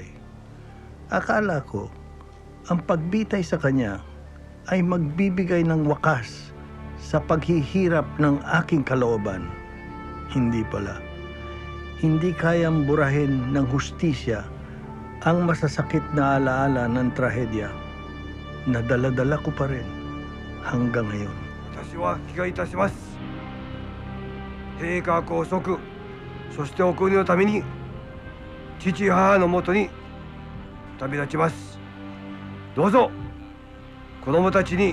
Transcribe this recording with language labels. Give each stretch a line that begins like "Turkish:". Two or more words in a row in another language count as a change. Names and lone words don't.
Filipino: Akala ko, ang pagbitay sa kanya ay magbibigay ng wakas sa paghihirap ng aking kalooban. Hindi pala. Hindi kayang burahin ng hustisya ang masasakit na alaala ng trahedya na dala-dala ko pa rin hanggang ngayon.
Japanese: 私は気がいたします。陛下拘束、そしてお国のために父母のもとに旅立ちます。どうぞ子供たちに